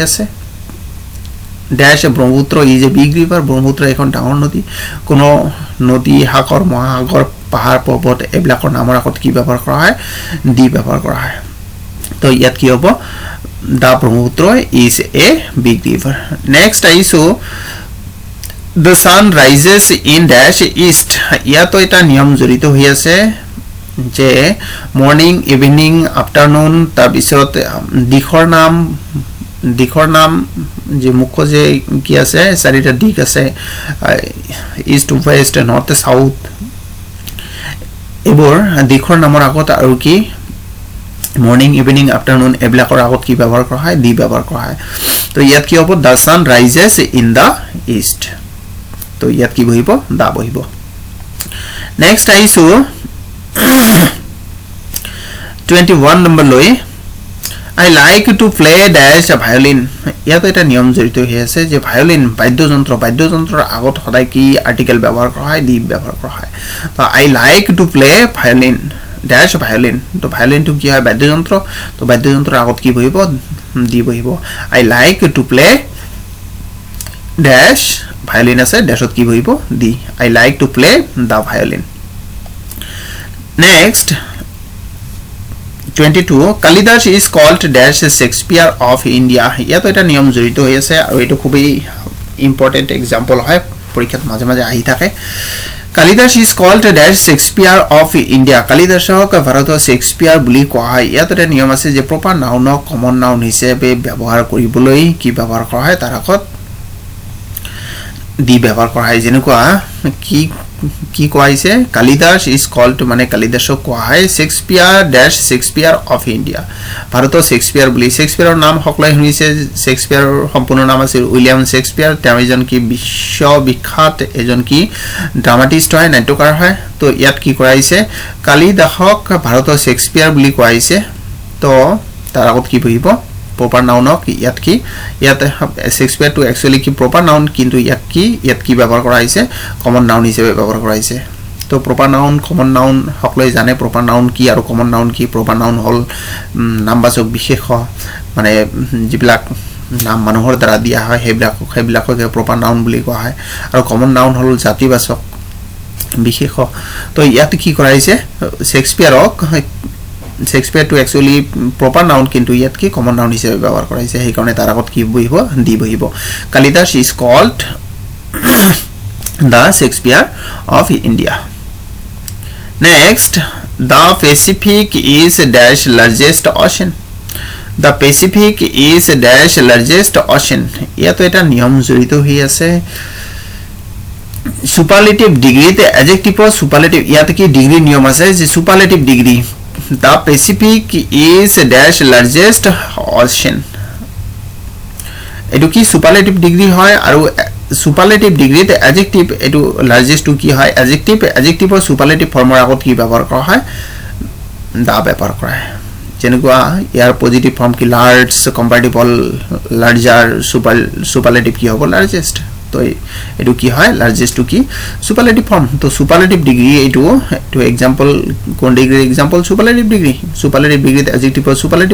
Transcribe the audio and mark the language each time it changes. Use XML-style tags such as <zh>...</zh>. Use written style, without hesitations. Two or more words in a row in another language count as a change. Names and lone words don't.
<as>আছে</as> <en>dash Brahmaputra is a big river</en> <as>ব্ৰহ্মপুত্ৰ এখন ডাঙৰ নদী কোনো নদী সাগৰ মহাসাগৰ পাহাৰ পৰ্বত এবিলাকৰ নামৰ আগত কি ব্যৱহাৰ কৰা হয় দি ব্যৱহাৰ কৰা হয় তো ইয়াত কি হ'ব</as> <en>the Brahmaputra is a big river next</en> <as>আইছো</as> <en>the sun rises in dash east</en> <as>ইয়াত এটা নিয়ম জড়িত হৈ আছে যে</as> <en>morning evening afternoon</en> <as>তাৰ পিছত দিখৰ নাম যে মুখ্য যে কি আছে চাৰিটা দিক আছে</as> <en>east west north south</en> <as>এবোৰ দিখৰ নামৰ আগত আৰু কি</as> <en>morning evening afternoon</en> <as>এবিলাকৰ আগত কি ব্যৱহাৰ কৰা হয় দি ব্যৱহাৰ কৰা হয় তো ইয়াত কি হ'ব</as> <en>the sun rises in the east</en> <as>তো ইয়াত কি বহিব দা বহিব নেক্সট আইছো 21 নম্বৰ লৈ</as> <en>I like to play dash violin</en> <as>ইয়াত এটা নিয়ম জড়িত হৈ আছে যে ভায়োলিন বাদ্যযন্ত্ৰৰ আগত সদায় কি আৰ্টিকেল ব্যৱহাৰ কৰা হয় দি ব্যৱহাৰ কৰা হয় তো</as> <en>I like to play violin dash violin</en> <as>তো ভায়োলিন তো কি হয় বাদ্যযন্ত্ৰ তো বাদ্যযন্ত্ৰৰ আগত কি বহিব দি বহিব</as> <en>I like to play dash violin</en> <as>আছে ড্যাশত কি বহিব</as> <en>দি I like to play the violin next 22 Kalidas is called dash Shakespeare of India</en> <as>ইয়াত এটা নিয়ম জড়িত হৈ আছে আৰু এটো খুবই</as> <en>important example</en> <as>হয় পৰীক্ষাত মাজে মাজে আহি থাকে</as> <en>Kalidas is called dash Shakespeare of India</en> <as>কালিদাসক ভাৰতৰ শেক্সপিয়াৰ বুলি কোৱা হয় ইয়াত এটা নিয়ম আছে যে</as> <en>proper nounক common noun</en> <as>হিচাপে ব্যৱহাৰ কৰিবলৈ কি ব্যৱহাৰ কৰা হয় তাৰ আগত দি ব্যৱহাৰ কৰা হয় যেনেকুৱা কি কোৱাইছে</as> <en>Kalidas is called</en> <as>মানে কালিদাসক কোৱা হয়</as> <en>Shakespeare of India</en> <as>ভাৰতৰ শেক্সপিয়াৰ বুলি শেক্সপিয়াৰৰ নাম সকলোৱে শুনিছে শেক্সপিয়াৰৰ সম্পূৰ্ণ নাম আছিল উইলিয়াম শেক্সপিয়াৰ তেওঁ এজন কি বিশ্ববিখ্যাত এজন কি ড্ৰামাটিষ্ট হয় নাট্যকাৰ হয় তো ইয়াত কি কৰাইছে কালিদাসক ভাৰতৰ শেক্সপিয়াৰ বুলি কোৱাইছে তো তাৰ আগত কি বহিব</as> <en>proper noun</en> <as>ইয়াত কি ইয়াত শেক্সপিয়াৰ টু एक्चुअली কি</as> <en>proper noun</en> <as>কিন্তু ইয়াত কি ব্যৱহাৰ কৰা হৈছে</as> <en>common noun</en> <as>হিচাপে ব্যৱহাৰ কৰা হৈছে তো</as> <en>proper noun common noun</en> <as>সকলোৱে জানে</as> <en>proper noun</en> <as>কি আৰু</as> <en>common noun</en> <as>কি</as> <en>proper noun</en> <as>হল নামবাচক বিশেষ মানে যিবিলাক নাম মানুহৰ দ্বাৰা দিয়া হয় সেইবিলাককে</as> <en>proper noun</en> <as>বুলি কোৱা হয় আৰু</as> <en>common noun</en> <as>হ'ল জাতিবাচক বিশেষ তো ইয়াত কি কৰাইছে শেক্সপিয়াৰ টু</as> <en>actually proper noun</en> <as>কিন্তু ইয়াত কি</as> <en>common noun</en> <as>হিচাপে ব্যৱহাৰ কৰাইছে সেই কাৰণে তাৰ আগত কি বহিব দি বহিব</as> <en>Kalidas is called the Shakespeare of India. Next, the Pacific is dash largest ocean. The Pacific is dash largest ocean.</en> <as>ইয়াতো এটা নিয়ম জড়িত হৈ আছে</as> <en>superlative degree</en> <as>তে</as> <en>adjective superlative</en> <as>ইয়াতে কি ডিগ্ৰী নিয়ম আছে যে</as> <en>superlative degree the Pacific is dash largest ocean</en> <as>এটো কি</as> <en>superlative degree</en> <as>হয় আৰু</as> <en>superlative degree</en> <as>তে adjective এটো largest টু কি হয়</as> <en>adjective or superlative</en> <as>ফৰ্মৰ আগত কি ব্যৱহাৰ কৰা হয় দা ব্যৱহাৰ কৰা হয় যেনেকুৱা ইয়াৰ</as> <en>positive form</en> <as>কি</as> <en>large comparable larger</en> <as>superlative কি হ'ব largest তো এটো কি হয় লাৰ্জেস্ট টু কি</as> <en>superlative form</en> <as>তো</as> <en>superlative degree</en> <as>এটো এক্সাম্পল কোন ডিগ্ৰী এক্সাম্পল</as> <en>superlative degreeতে adjective superlative</en>